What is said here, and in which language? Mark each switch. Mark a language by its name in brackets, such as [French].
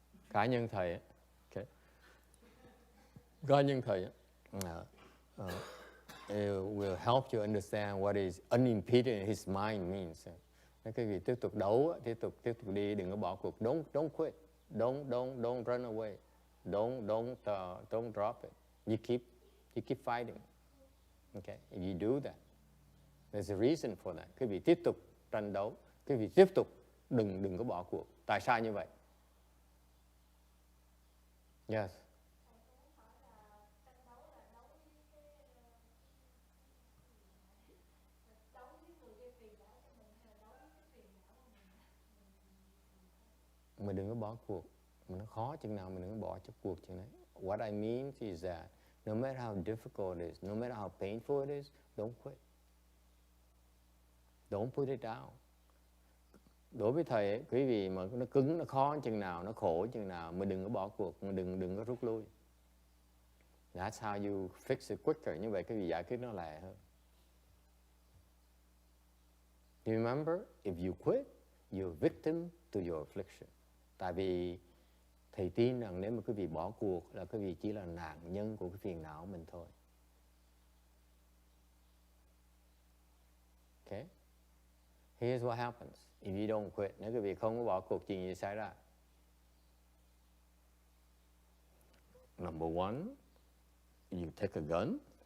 [Vietnamese] Cá nhân thầy, okay. Cá nhân thầy, [English] it will help you understand what is unimpeded in his mind means. [Vietnamese] Cái gì tiếp tục đấu, tiếp tục đi, đừng có bỏ cuộc. [English] Don't quit. Don't run away. Don't drop it. You keep fighting. Okay, if you do that, there's a reason for that. [Vietnamese] Quý vị tiếp tục tranh đấu, quý vị tiếp tục đừng có bỏ cuộc. Tại sao như vậy? [English] Yes. [Vietnamese] Mình đừng có bỏ cuộc. Mà nó khó chừng nào mình đừng có bỏ cuộc chừng đấy. [English] What I mean is that no matter how difficult it is, no matter how painful it is, don't quit. Don't put it down. [Vietnamese] Đối với thầy ấy, quý vị mà nó cứng, nó khó chừng nào, nó khổ chừng nào, mình đừng có bỏ cuộc, mình đừng có rút lui. [English] That's how you fix it quicker. [Vietnamese] Như vậy quý vị giải quyết nó lẹ hơn. [English] You remember, if you quit, you're victim to your affliction. [Vietnamese] Tại vì thầy tin rằng nếu mà quý vị bỏ cuộc là quý vị chỉ là nạn nhân của cái phiền não mình thôi. [English] Okay? Here's what happens if you don't quit. [Vietnamese] Nếu quý vị không có bỏ cuộc, chuyện gì xảy ra? [English] Number one, you take a gun.